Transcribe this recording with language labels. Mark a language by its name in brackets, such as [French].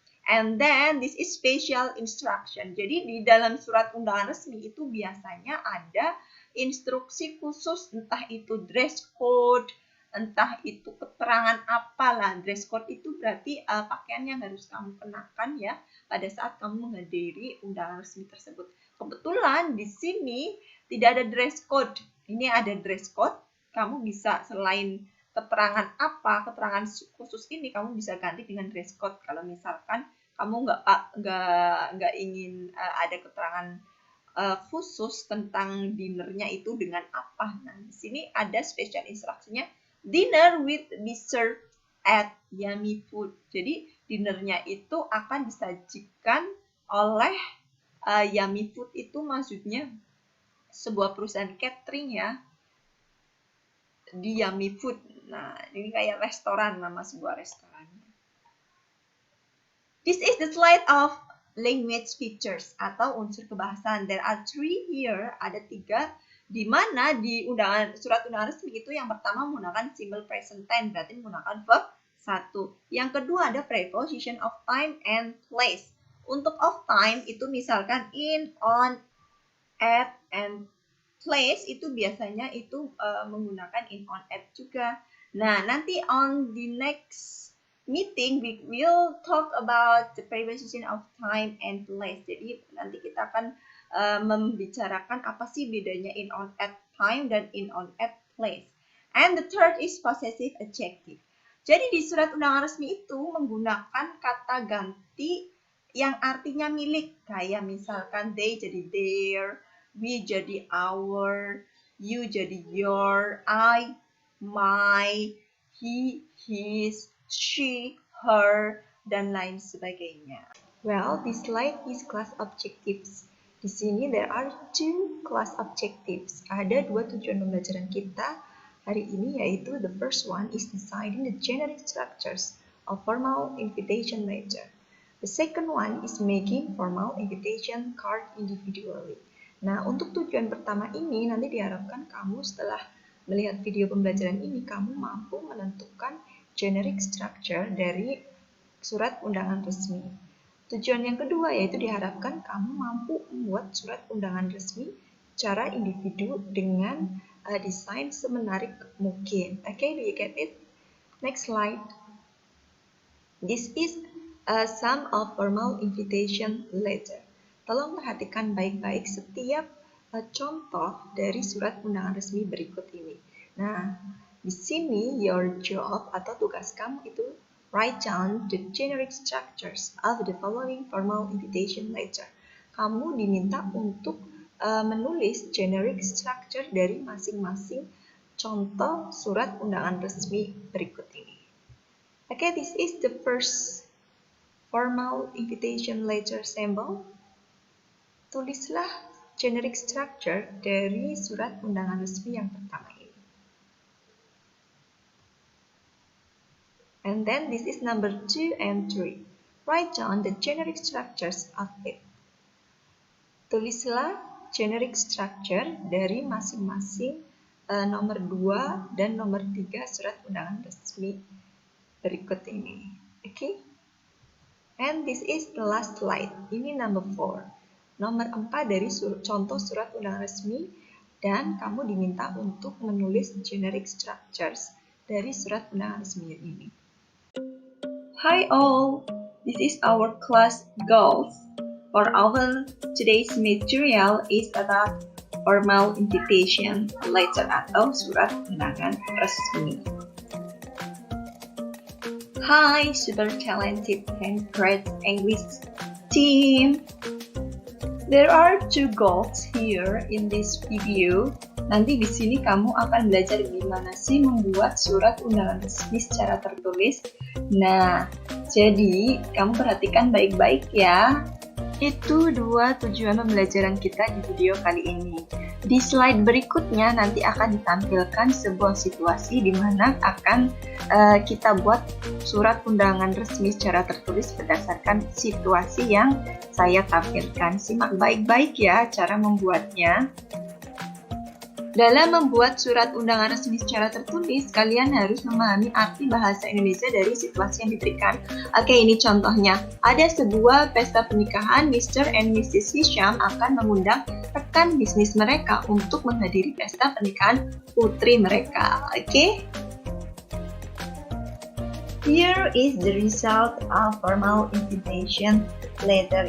[English] And then this is special instruction. [Indonesian] Jadi di dalam surat undangan resmi itu biasanya ada instruksi khusus, entah itu dress code, entah itu keterangan apalah. Dress code itu berarti pakaian yang harus kamu kenakan ya pada saat kamu menghadiri undangan resmi tersebut. Kebetulan di sini tidak ada dress code. Ini ada dress code. Kamu bisa selain keterangan keterangan khusus ini kamu bisa ganti dengan dress code. Kalau misalkan kamu nggak ingin ada keterangan khusus tentang dinernya itu dengan apa. Nah, di sini ada special instruksinya. [English] Dinner with be served at Yummy Food. [Indonesian] Jadi dinernya itu akan disajikan oleh Yummy Food itu maksudnya sebuah perusahaan catering ya, di Yummy Food. Nah, ini kayak restoran, nama sebuah restoran. [English] This is the slide of language features [Indonesian] atau unsur kebahasaan. [English] There are 3 here, [Indonesian] ada 3. Di mana di surat undangan resmi itu yang pertama menggunakan simple present tense, berarti menggunakan verb 1. Yang kedua ada preposition of time and place. Untuk of time itu misalkan in, on, at, and place itu biasanya itu menggunakan in, on, at juga. Nah, nanti [English] on the next meeting we will talk about the preposition of time and place. [Indonesian] Jadi nanti kita akan membicarakan apa sih bedanya in, on, at time dan in, on, at place. [English] And the third is possessive adjective. [Indonesian] Jadi di surat undangan resmi itu menggunakan kata ganti yang artinya milik. Kayak misalkan they jadi their, we jadi our, you jadi your, I, my, he, his, she, her, dan lain sebagainya. [English] Well, this slide is class objectives. [Indonesian] Di sini [English] there are 2 class objectives. [Indonesian] Ada 2 tujuan pembelajaran kita hari ini, yaitu [English] the first one is deciding the generic structures of formal invitation letter. The second one is making formal invitation card individually. [Indonesian] Nah, untuk tujuan pertama ini nanti diharapkan kamu setelah melihat video pembelajaran ini, kamu mampu menentukan generic structure dari surat undangan resmi. Tujuan yang kedua yaitu diharapkan kamu mampu membuat surat undangan resmi secara individu dengan desain semenarik mungkin. [English] Okay, do you get it? Next slide. This is some of formal invitation letter. [Indonesian] Tolong perhatikan baik-baik setiap contoh dari surat undangan resmi berikut ini. Nah, di sini [English] your job [Indonesian] atau tugas kamu itu [English] write down the generic structures of the following formal invitation letter. [Indonesian] Kamu diminta untuk menulis generic structure dari masing-masing contoh surat undangan resmi berikut ini. [English] Okay, this is the first formal invitation letter sample. [Indonesian] Tulislah generic structure dari surat undangan resmi yang pertama ini. [English] And then this is number 2 and 3. Write down the generic structures of it. [Indonesian] Tulislah generic structure dari masing-masing nomor 2 dan nomor 3 surat undangan resmi berikut ini. Okay? [English] And this is the last slide. [Indonesian] Ini [English] number 4. [Indonesian] Nomor 4 dari contoh surat undangan resmi dan kamu diminta untuk menulis generic structures dari surat undangan resmi ini. [English] Hi all, this is our class goals. For our today's material is about formal invitation letter [Indonesian] atau surat undangan resmi. [English] Hi, super talented and great English team. There are 2 goals here in this video. [Indonesian] Nanti di sini kamu akan belajar gimana sih membuat surat undangan resmi secara tertulis. Nah, jadi kamu perhatikan baik-baik ya. Itu 2 tujuan pembelajaran kita di video kali ini. Di slide berikutnya nanti akan ditampilkan sebuah situasi di mana akan kita buat surat undangan resmi secara tertulis berdasarkan situasi yang saya tampilkan. Simak baik-baik ya cara membuatnya. Dalam membuat surat undangan resmi secara tertulis, kalian harus memahami arti bahasa Indonesia dari situasi yang diberikan. Oke, ini contohnya. Ada sebuah pesta pernikahan, Mr. and Mrs. Hisham akan mengundang rekan bisnis mereka untuk menghadiri pesta pernikahan putri mereka. Oke? [English] Here is the result of formal invitation letter.